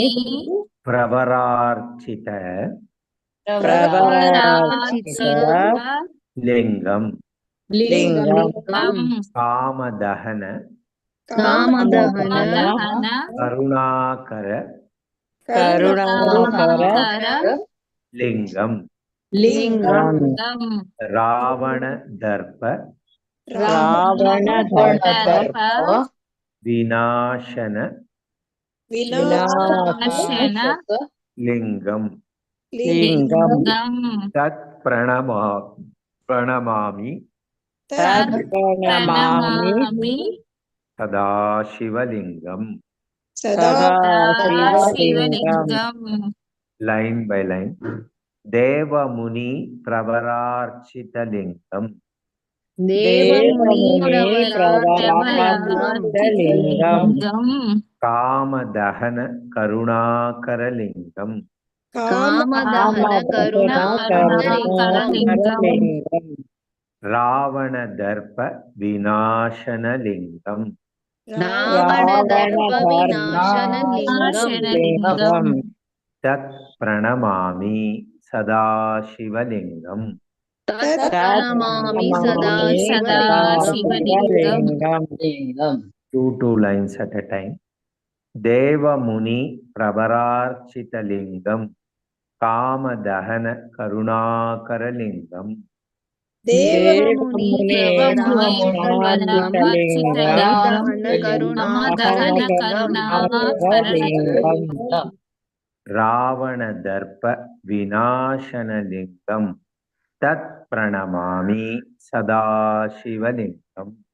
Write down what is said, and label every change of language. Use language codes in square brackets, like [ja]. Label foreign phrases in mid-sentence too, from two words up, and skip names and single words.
[sa] प्रवरार्चित लिंगम कामदहन करुणाकर लिंगम रावण दर्प विनाशन लिंगम तत् प्रणमामि सदाशिवलिंगम. [en] Line by line. [sa] देवमुनि प्रवरार्चितलिंगम्. कामदहन करुणाकरलिंगम्. रावण दर्प विनाशनलिंगम्. तत् प्रणमामि सदाशिवलिंगम्. [en] Two lines at a time. [sa] देवमुनि प्रवरार्चितलिंगम् कामदहन करुणाकरलिंगम्. रावण दर्प विनाशनलिंगम् तत् प्रणमामि सदाशिवलिंगम्.